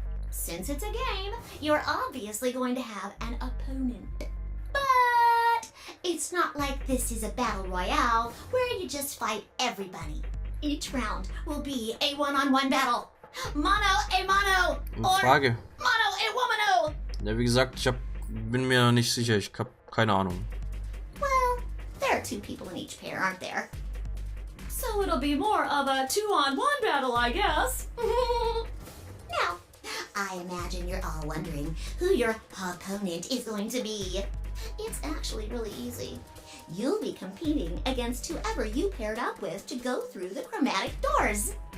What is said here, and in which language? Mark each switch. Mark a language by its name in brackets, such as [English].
[English] Since it's a game, you're obviously going to have an opponent. But it's not like this is a battle royale where you just fight everybody. Each round will be a one-on-one battle. Mano a mano! Or [German] Frage. [English] mano a womano! [German] Ja, wie gesagt, bin mir nicht sicher. Ich hab keine Ahnung. [English] Well, there are 2 people in each pair, aren't there? So it'll be more of a 2-on-1 battle, I guess. Now, I imagine you're all wondering who your opponent is going to be. It's actually really easy. You'll be competing against whoever you paired up with to go through the chromatic doors.